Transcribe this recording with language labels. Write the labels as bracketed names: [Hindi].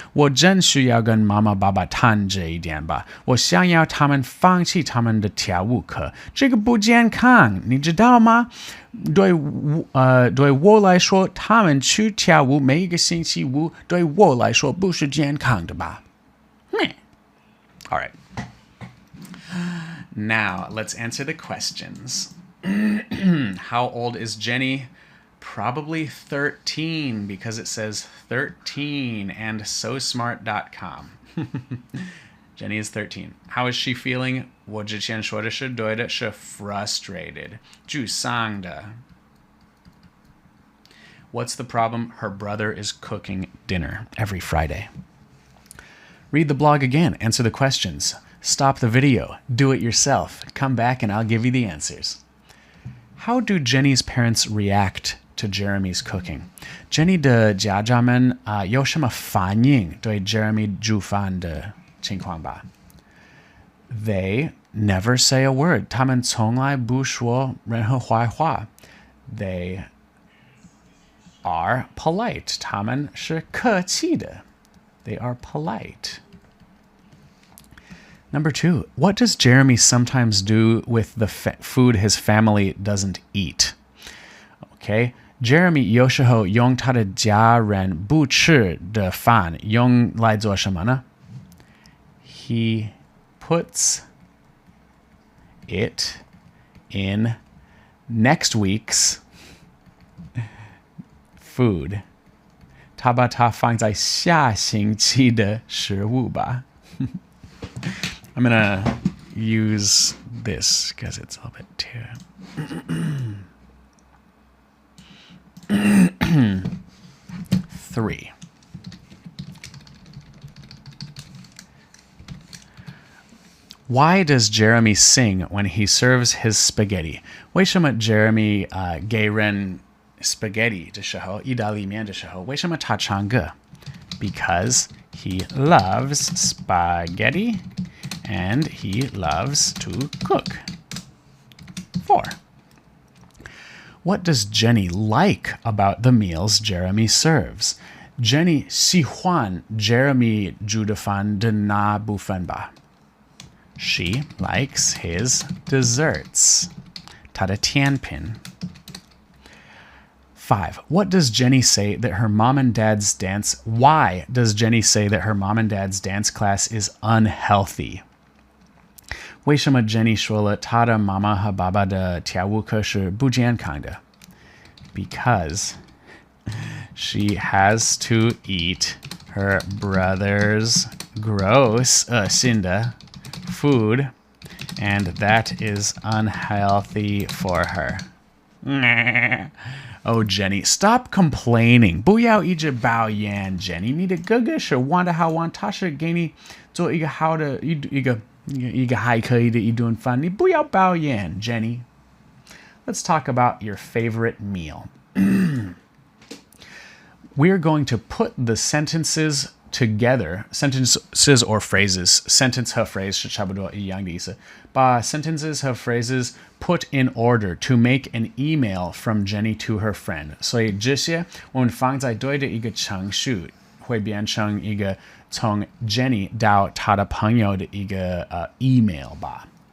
[Chinese] 我真需要跟妈妈爸爸谈这一点吧。我想要他们放弃他们的跳舞课，这个不健康，你知道吗？对我来说，他们去跳舞每一个星期五，对我来说不是健康的吧？ [English] All right. Now, let's answer the questions. How old is Jenny? Probably 13 because it says 13 and SoSmart.com. Jenny is 13. How is she feeling? [Chinese] 我之前说的是对的，是 frustrated. 沮丧的。 [English] What's the problem? Her brother is cooking dinner every Friday. Read the blog again. Answer the questions. Stop the video. Do it yourself. Come back and I'll give you the answers. How do Jenny's parents react to Jeremy's cooking? [Chinese] Jenny 的家长们有什么反应对 Jeremy 煮饭的情况吧？ [English] They never say a word. [Chinese] 他们从来不说任何坏话。 [English] They are polite. [Chinese] 他们是客气的。 [English] They are polite. Number 2, what does Jeremy sometimes do with the food his family doesn't eat? [Chinese] Okay, Jeremy 有时候用他的家人不吃的饭用来做什么呢？ [English] He puts it in next week's food. [Chinese] 他把它放在下星期的食物吧。 [English] I'm gonna use this because it's a little bit too. Three. Why does Jeremy sing when he serves his spaghetti? [Chinese] 为什么 Jeremy 给人 spaghetti 的时候，意大利面的时候，为什么他唱歌？ [English] Because he loves spaghetti and he loves to cook. 4. What does Jenny like about the meals Jeremy serves? [Chinese] Jenny 喜欢 Jeremy 煮的饭的那部分吧。 [English] She likes his desserts. [Chinese] 她的甜品。 [English] 5. What does Jenny say that her mom and dad's dance... Why does Jenny say that her mom and dad's dance class is unhealthy? [Chinese] 为什么 Jenny 说了她的妈妈和爸爸的跳舞课是不健康的？ [English] Because she has to eat her brother's gross 恶心的 food, and that is unhealthy for her. Oh, Jenny, stop complaining. [Chinese] 不要一直抱怨 Jenny. 你的哥哥是玩得好玩，他是给你做一个好的一个还可以的一顿饭。你不要抱怨 Jenny. [English] Let's talk about your favorite meal. We're going to put the sentences together, sentences or phrases. [Chinese] Sentence 和 phrase 是差不多一样的意思。 [English] 把 sentences 和 phrases put in order to make an email from Jenny to her friend. [Chinese] 所以这些我们放在对的一个程序，会变成一个从 Jenny 到她的朋友的一个email 吧。